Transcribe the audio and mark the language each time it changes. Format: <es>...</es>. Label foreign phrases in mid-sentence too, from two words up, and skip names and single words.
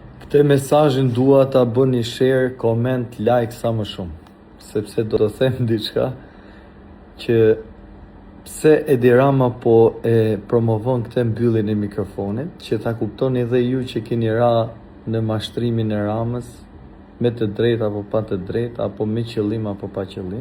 <sq>Te mesazhin dua ta bëni</sq> <en>share, comment, like</en> <sq>sa më shumë, sepse do të them diçka që pse Edi Rama po e promovon këtë mbylljen e mikrofonit, që ta kuptoni edhe ju që keni ra në mashtrimin e Ramës, me të drejtë apo pa të drejtë, apo me qëllim apo pa qëllim.</sq>